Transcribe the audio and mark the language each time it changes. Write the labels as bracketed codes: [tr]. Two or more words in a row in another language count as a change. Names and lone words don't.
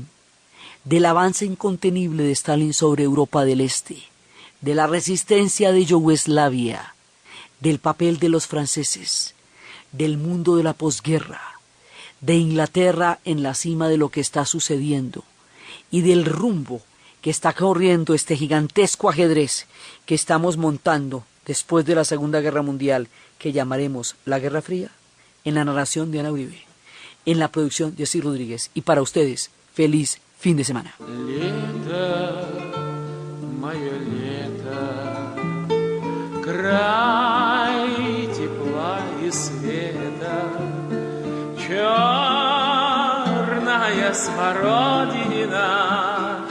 [es] del avance incontenible de Stalin sobre Europa del Este, de la resistencia de Yugoslavia, del papel de los franceses, del mundo de la posguerra, de Inglaterra en la cima de lo que está sucediendo y del rumbo que está corriendo este gigantesco ajedrez que estamos montando después de la Segunda Guerra Mundial, que llamaremos la Guerra Fría. En la narración de Ana Uribe. En la producción de Jessy Rodríguez. Y para ustedes, feliz fin de semana. [ru] Лето, мое лето, край тепла и света, черная смородина.